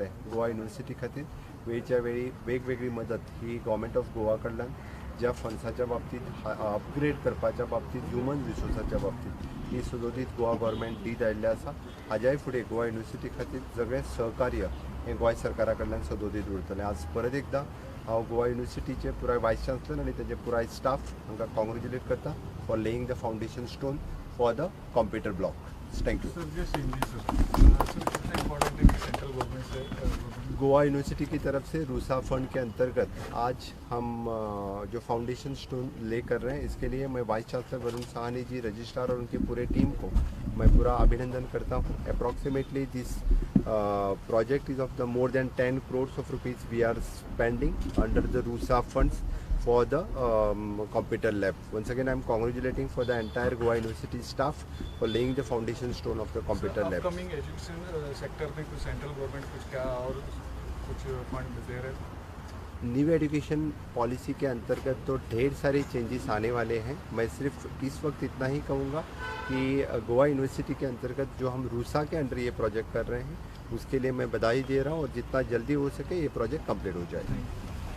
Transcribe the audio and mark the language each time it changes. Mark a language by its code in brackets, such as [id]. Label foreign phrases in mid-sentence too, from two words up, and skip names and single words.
[kok] गोवा युनिवर्सिटी खातीर वेळच्या वेळी वेगवेगळी मदत ही [en] Government of Goa [kok] कडल्यान ज्या फंड्साच्या बाबतीत अपग्रेड करपाच्या बाबतीत ह्युमन रिसोर्साच्या बाबतीत ही सदोदीत गोवा गव्हर्मेंट दीत आयिल्ले आसा. हाज्याय फुडें गोवा युनिवर्सिटी खातीर सगळें सहकार्य हें गोंय सरकारा कडल्यान सदोदीत उरतलें. आज परत एकदां हांव गोवा युनिवर्सिटीचे पुराय [en] vice chancellor [kok] आनी तेजे पुराय स्टाफ हांकां कॉंग्रेच्युलेट करता [en] for laying the foundation stone for the computer block. thank you. [hi] गोवा यूनिवर्सिटी की तरफ से रूसा फंड के अंतर्गत आज हम जो [en] foundation stone [hi] ले कर रहे हैं, इसके लिए मैं [en] vice chancellor [hi] वरुण साहनी जी, रजिस्ट्रार और उनकी पूरे टीम को मैं पूरा अभिनंदन करता हूँ. [en] approximately this project is of the more than 10 crores of rupees we are spending under the RUSA funds for the computer lab. Once again, I am congratulating for the entire Goa University staff for laying the foundation stone of the computer lab. upcoming education sector [hi] में कुछ [en] central government [hi] कुछ क्या और कुछ फंड दे रहे हैं? [en] new education policy [hi] के अंतर्गत तो ढेर सारे चेंजेस आने वाले हैं. मैं सिर्फ इस वक्त इतना ही कहूँगा कि गोवा यूनिवर्सिटी के अंतर्गत जो हम रूसा के अंडर ये प्रोजेक्ट कर रहे हैं उसके लिए मैं बधाई दे रहा हूँ और जितना जल्दी हो सके ये प्रोजेक्ट कंप्लीट हो जाए.